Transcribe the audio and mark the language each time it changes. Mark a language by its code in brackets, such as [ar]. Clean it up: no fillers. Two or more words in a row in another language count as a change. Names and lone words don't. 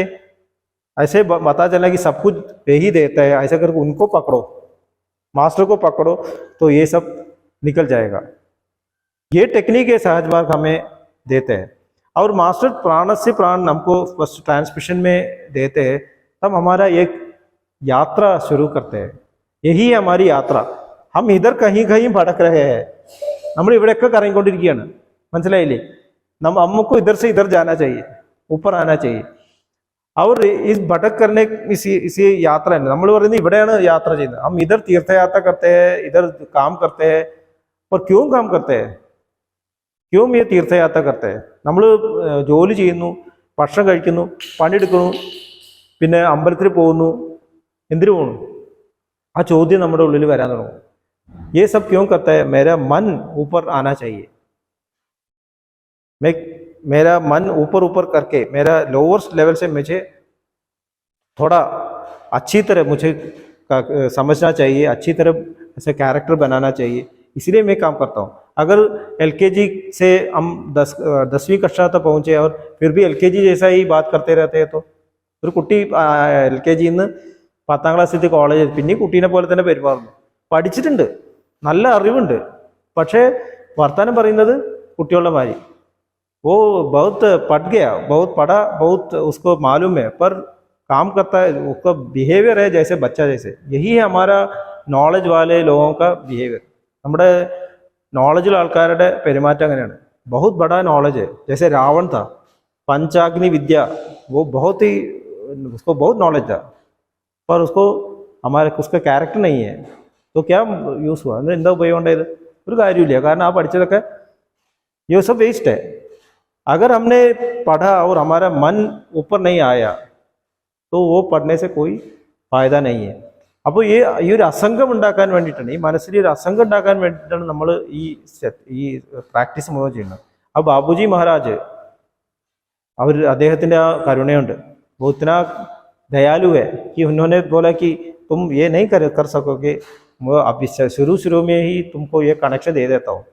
[hi] ऐसे पता चला कि सब कुछ यही देता है, ऐसा करके उनको पकड़ो, मास्टर को पकड़ो तो ये सब निकल जाएगा। ये टेक्निक है सहज मार्ग हमें देते हैं। और मास्टर प्राण से प्राण हमको फर्स्ट ट्रांसमिशन में देते हैं, तब हमारा एक यात्रा शुरू करते हैं. यही है हमारी यात्रा. हम इधर कहीं कहीं भटक रहे हैं. [ml] നമ്മൾ ഇവിടെയൊക്കെ കറങ്ങിക്കൊണ്ടിരിക്കുകയാണ്. മനസ്സിലായില്ലേ? [hi] हमको इधर से इधर जाना चाहिए, ऊपर आना चाहिए. और इस भटक करने इसी यात्रा है. [ml] നമ്മൾ പറയുന്നത് ഇവിടെയാണ് യാത്ര ചെയ്യുന്നത്. [hi] हम इधर तीर्थ यात्रा करते हैं, इधर काम करते हैं. और क्यों काम करते हैं? क्यों ये तीर्थ यात्रा करते हैं? [ml] നമ്മൾ ജോലി ചെയ്യുന്നു, ഭക്ഷണം കഴിക്കുന്നു, പണിയെടുക്കുന്നു, പിന്നെ അമ്പലത്തിൽ പോകുന്നു. എന്തിനു പോകുന്നു? ആ ചോദ്യം നമ്മുടെ ഉള്ളിൽ വരാൻ തുടങ്ങും. [hi] ये सब क्यों करता है? मेरा मन ऊपर आना चाहिए. मेरा मन ऊपर ऊपर करके मेरा लोअर लेवल से मुझे थोड़ा अच्छी तरह मुझे समझना चाहिए, अच्छी तरह ऐसे कैरेक्टर बनाना चाहिए. इसलिए मैं काम करता हूँ. अगर एलकेजी से हम 10वीं कक्षा तक पहुँचे और फिर भी एलकेजी जैसा ही बात करते रहते हैं तो [ml] ഒരു കുട്ടി LKG നിന്ന് 10ാം ക്ലാസ്സിൽ കോളേജ് പിന്നെ കുട്ടീനെ പോലെ തന്നെ പെരുമാറുന്നു. പഠിച്ചിട്ടുണ്ട്, നല്ല അറിവുണ്ട്, പക്ഷേ വർത്തമാനം പറയുന്നത് കുട്ടികളുടെ മാതിരി. [hi] वो बहुत पढ़ गया, बहुत पढ़ा, बहुत उसको मालूम है, पर काम करता है, उसका बिहेवियर है जैसे बच्चा जैसे. यही है हमारा नॉलेज वाले लोगों का बिहेवियर. [ml] നമ്മുടെ നോളജിൽ ആൾക്കാരുടെ പെരുമാറ്റം അങ്ങനെയാണ്. [hi] बहुत बड़ा नॉलेज है. जैसे रावण था, पंचाग्नि विद्या, वो बहुत ही उसको बहुत नॉलेज था, पर उसको उसका कैरेक्टर नहीं है. तो क्या യൂസ് हुआ? [ml] എന്താ ഉപയോഗം ഉണ്ടായത്? ഒരു കാര്യമില്ല. കാരണം ആ പഠിച്ചതൊക്കെ [hi] ये सब वेस्ट है. अगर हमने पढ़ा और हमारा मन ऊपर नहीं आया तो वो पढ़ने से कोई फायदा नहीं है. [ml] അപ്പോൾ ഈ ഒരു അസംഗം ഉണ്ടാക്കാൻ വേണ്ടിയിട്ടാണ്, ഈ മനസ്സിൽ ഒരു അസംഗം ഉണ്ടാക്കാൻ വേണ്ടിയിട്ടാണ് നമ്മൾ ഈ പ്രാക്ടീസ് മുഴുവൻ ചെയ്യുന്നത്. ആ ബാബുജി മഹാരാജ് അദ്ദേഹത്തിൻ്റെ ആ കരുണയുണ്ട്. [hi] वो इतना दयालु है कि उन्होंने बोला कि तुम ये नहीं कर सकोगे, वो अभी शुरू में ही तुमको ये कनेक्शन दे देता हूँ.